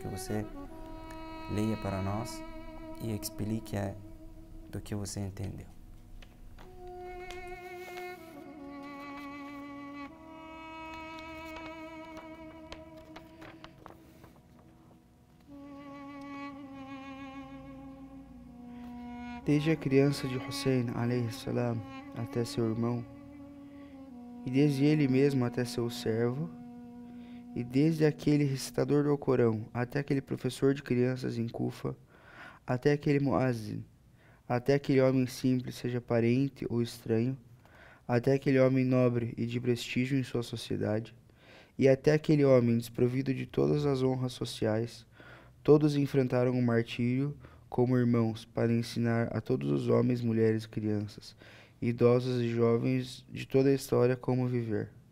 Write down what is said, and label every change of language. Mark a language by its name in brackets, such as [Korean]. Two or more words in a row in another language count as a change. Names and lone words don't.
[Portuguese] Queremos que você leia para nós e explique do que você entendeu. Desde a criança de Hussein, [Arabic] عليه السلام, [Portuguese] até seu irmão, e desde ele mesmo até seu servo, e desde aquele recitador do Alcorão até aquele professor de crianças em Kufa, até aquele muazzin, até aquele homem simples, seja parente ou estranho, até aquele homem nobre e de prestígio em sua sociedade, e até aquele homem desprovido de todas as honras sociais, todos enfrentaram o martírio como irmãos para ensinar a todos os homens, mulheres e crianças, idosos e jovens de toda a história como viver.